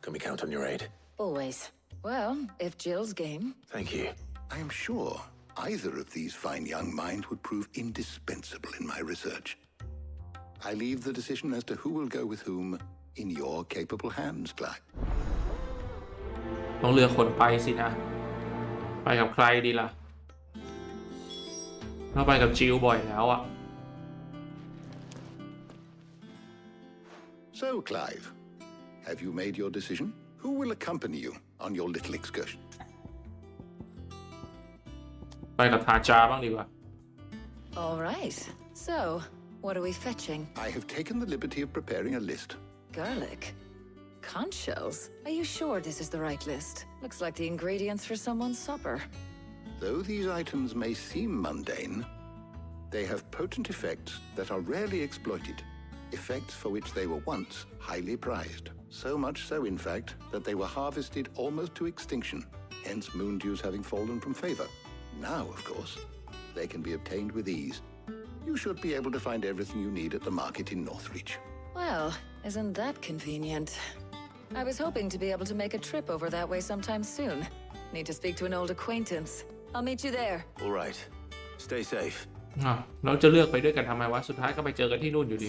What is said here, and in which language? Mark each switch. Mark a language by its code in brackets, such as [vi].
[en] Can we count on your aid? Always. Well, if Jill's game. Thank you. I am sure either of these fine young minds would prove indispensable in my research. I leave the decision as to who will go with whom in your capable hands, Clive. [th] ต้องเลือกคนไปสินะ ไปกับใครดีล่ะเราไปกับจิลบ่อยแล้วอะ [en] So, Clive, have you made your decision? Who will accompany you on your little excursion? [th] ไปกับทาจาบ้างดีกว่า [en] All right. So, what are we fetching? I have taken the liberty of preparing a list. Garlic. Conch shells. Are you sure this is the right list? Looks like the ingredients for someone's supper. Though these items may seem mundane, they have potent effects that are rarely exploited. Effects for which they were once highly prized. So much so, in fact, that they were harvested almost to extinction, hence moon dews having fallen from favor. Now, of course, they can be obtained with ease. You should be able to find everything you need at the market in Northreach. Well, isn't that convenient? I was hoping to be able to make a trip over that way sometime soon. Need to speak to an old acquaintance. I'll meet you there. All right. Stay safe. [th] เราจะเลือกไปด้วยกันทำไมวะ สุดท้ายก็ไปเจอกันที่นู่นอยู่ดี